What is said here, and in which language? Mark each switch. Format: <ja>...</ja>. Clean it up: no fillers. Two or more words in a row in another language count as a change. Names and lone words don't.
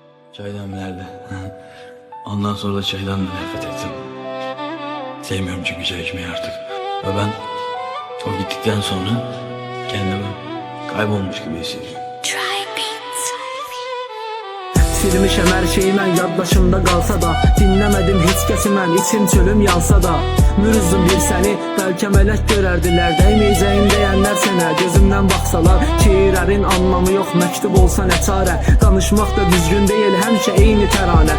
<tr>Çay demlerdi. Ondan sonra da çaydan da nefret ettim. Sevmiyorum çünkü çay içmeyi artık. Ve ben o gittikten sonra kendimi kaybolmuş gibi hissediyorum.</tr> <az>Silmişəm hər şeyi mən yaddaşımda qalsa da, dinləmədim heç kəsi mən, içim çölüm yansa da. Mürüzdüm bir səni, bəlkə mələk görərdilər, dəyməyəcəyim deyənlər sənə gözümdən baxsalar. Şeirlərin anlamı yox, məktub olsa nə çarə, danışmaq da düzgün deyil, həmişə eyni təranə.</az>